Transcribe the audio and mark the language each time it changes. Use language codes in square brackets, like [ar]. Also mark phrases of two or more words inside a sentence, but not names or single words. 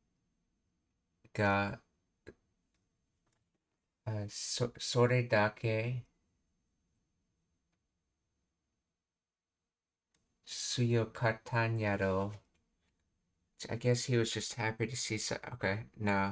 [ja] それだけ強かったんやろ. [en] I guess he was just happy to see. Okay, no.